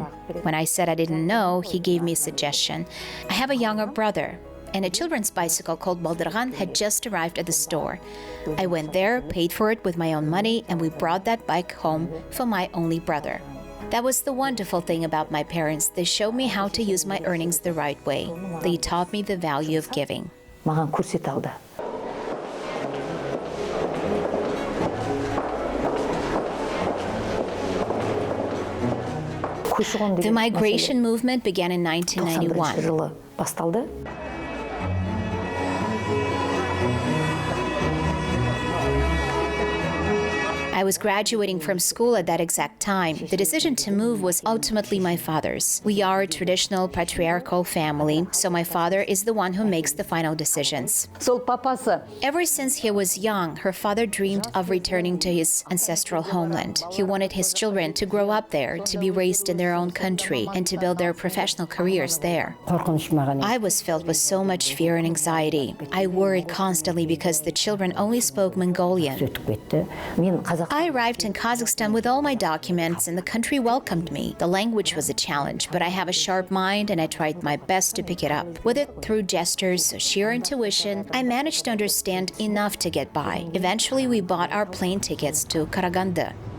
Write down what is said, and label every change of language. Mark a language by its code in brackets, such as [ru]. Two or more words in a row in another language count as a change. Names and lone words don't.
[en] When I said I didn't know, he gave me a suggestion. I have a younger brother, and a children's bicycle called Baldirgan had just arrived at the store. I went there, paid for it with my own money, and we brought that bike home for my only brother. That was the wonderful thing about my parents. They showed me how to use my earnings the right way. They taught me the value of giving. [kk] Маған көрсете алды. [en] The migration movement began in 1991. [kk] жылы басталды. [en] I was graduating from school at that exact time. The decision to move was ultimately my father's. We are a traditional patriarchal family, so my father is the one who makes the final decisions. [kk] Сол папасы [en] Ever since he was young, her father dreamed of returning to his ancestral homeland. He wanted his children to grow up there, to be raised in their own country, and to build their professional careers there. [kk] қорқыныш маған. [en] I was filled with so much fear and anxiety. I worried constantly because the children only spoke Mongolian. [kk] Өтіп кетті. Мен қазақ [en] I arrived in Kazakhstan with all my documents and the country welcomed me. The language was a challenge, but I have a sharp mind and I tried my best to pick it up. Whether through gestures or sheer intuition, I managed to understand enough to get by. Eventually, we bought our plane tickets to Karaganda.